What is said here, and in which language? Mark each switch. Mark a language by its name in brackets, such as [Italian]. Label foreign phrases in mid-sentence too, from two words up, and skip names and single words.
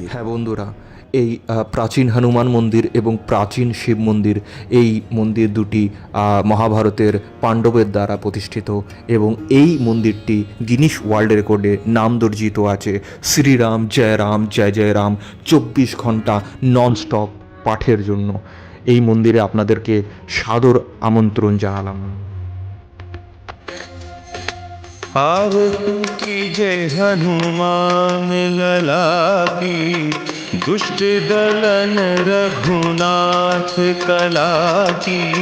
[Bangla] হ্যাঁ বন্ধুরা, এই প্রাচীন হনুমান মন্দির এবং প্রাচীন শিব মন্দির, এই মন্দির দুটি মহাভারতের পাণ্ডবের দ্বারা প্রতিষ্ঠিত, এবং এই মন্দিরটি গিনিস ওয়ার্ল্ড রেকর্ডে নামদর্জিত আছে শ্রীরাম জয় রাম জয় জয় রাম 24 ঘন্টা ননস্টপ পাঠের জন্য। এই মন্দিরে আপনাদেরকে সাদর আমন্ত্রণ জানালাম। [Hindi] आहुति जय हनुमान लला की, दुष्ट दलन रघुनाथ कला की।